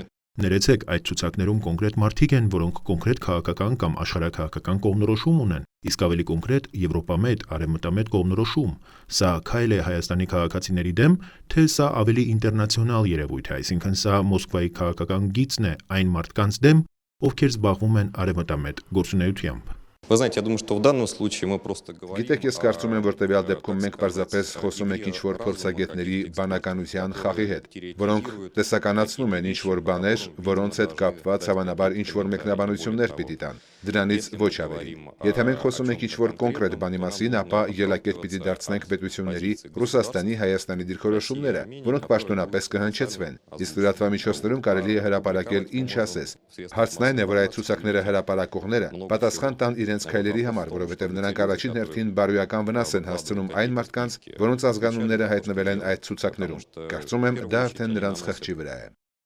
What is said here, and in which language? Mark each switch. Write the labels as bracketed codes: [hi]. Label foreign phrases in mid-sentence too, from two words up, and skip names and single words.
[hy] Ներեցեք, այդ ցուցակներում կոնկրետ մարդիկ են, որոնք կոնկրետ քաղաքական կամ աշխարհաքաղաքական կողմնորոշում ունեն, իսկ ավելի կոնկրետ Եվրոպամետ, արևմտամետ կողմնորոշում։ Սա քայլ է Հայաստանի քաղաքացիների դեմ, թե սա ավելի ինտերնացիոնալ երևույթ է, այսինքն սա Մոսկվայի քաղաքական գիծն է այն մարդկանց դեմ, ովքեր զբաղվում են արևմտամետ գործունեությամբ։ [ru] Вы знаете, я думаю, что в данном случае мы просто говорим. [hy] Գիտեք, ես կարծում եմ, որ տվյալ դեպքում մենք պարզապես խոսում ենք ինչ-որ փորձագետների բանականության խաղի հետ, որոնք տեսականացնում են ինչ-որ բաներ, որոնց հետ կապված հավանաբար ինչ-որ մեկնաբանություններ պիտի տան։ Դրանից ոչ ավելի։ Եթե մենք խոսում ենք ինչ-որ կոնկրետ բանի մասին, ապա ելակետ պիտի դարձնենք պետությունների, Ռուսաստանի, Հայաստանի դիրքորոշումները, որոնք պաշտոնապես կհնչեցվեն, իսկ լրատվամիջոցներում կարելի է հրապարակել ինչ ասես։ Հարցն այն է, որ այդ ցուցակները հրապարակողները պատասխան տան իրենց քայլերի համար, որովհետև նրանք առաջին հերթին բարոյական վնաս են հասցնում այն մարդկանց, որոնց ազգանունները հայտնվել են այդ ցուցակներում։ Կարծում եմ, դա արդեն նրանց խղճի վրա է։